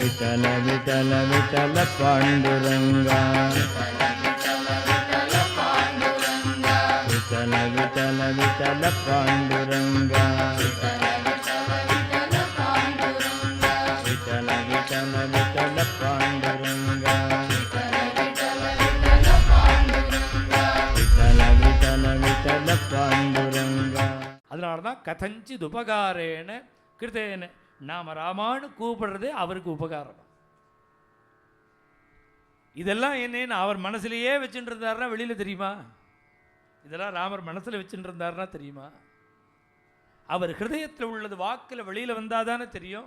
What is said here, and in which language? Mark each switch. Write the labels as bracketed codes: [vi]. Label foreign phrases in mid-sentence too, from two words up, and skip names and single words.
[mr] विठल विठल विठल पांडुरंगा विठल विठल विठल पांडुरंगा विठल विठल विठल पांडुरंगा विठल विठल विठल पांडुरंगा. [ta] அதனாலதான் [sa] कथञ्चित् उपकारेण कृतेन [ta] நாம ராமான்னு கூப்பிடுறது அவருக்கு உபகாரம். இதெல்லாம் என்னன்னு அவர் மனசுலயே வச்சுட்டு இருந்தாருன்னா வெளியில தெரியுமா? இதெல்லாம் ராமர் மனசுல வச்சுட்டு இருந்தாருன்னா தெரியுமா? அவர் ஹிருதயத்தில் உள்ளது வாக்கில் வெளியில வந்தாதானே தெரியும்.